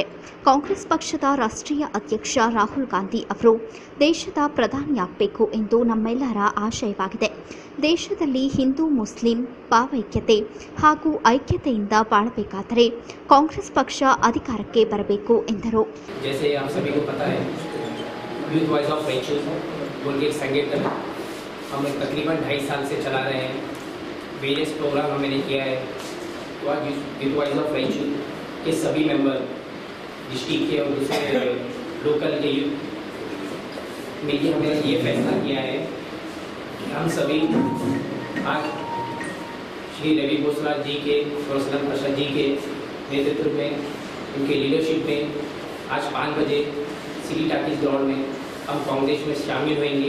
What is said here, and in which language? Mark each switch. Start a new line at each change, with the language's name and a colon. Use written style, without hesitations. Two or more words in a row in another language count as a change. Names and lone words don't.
Kannada: ಕಾಂಗ್ರೆಸ್ ಪಕ್ಷದ ರಾಷ್ಟ್ರೀಯ ಅಧ್ಯಕ್ಷ ರಾಹುಲ್ ಗಾಂಧಿ ಅವರು ದೇಶದ ಪ್ರಧಾನಿಯಾಗಬೇಕು ಎಂದು ನಮ್ಮೆಲ್ಲರ ಆಶಯವಾಗಿದೆ. ದೇಶದಲ್ಲಿ ಹಿಂದೂ ಮುಸ್ಲಿಂ ಭಾವೈಕ್ಯತೆ ಹಾಗೂ ಐಕ್ಯತೆಯಿಂದ ಬಾಳಬೇಕಾದರೆ ಕಾಂಗ್ರೆಸ್ ಪಕ್ಷ ಅಧಿಕಾರಕ್ಕೆ ಬರಬೇಕು ಎಂದರು.
Hindi: यूथ वॉइस ऑफ रायचूर बोल के एक संगठन हम तकरीबन 2.5 साल से चला रहे हैं.
English: various program
Hindi: हमने किया है. तो आज यूथ वॉइस ऑफ रायचूर के सभी मेंबर डिस्ट्रिक्ट के और दूसरे लोकल के यूथ मिलकर हमने ये फैसला किया है कि हम सभी आज श्री रवि बोसराज जी के और सदन प्रसाद जी के नेतृत्व में, उनके लीडरशिप में आज 5 बजे सिटी टाकिस ग्राउंड में हम कांग्रेस में शामिल होंगे.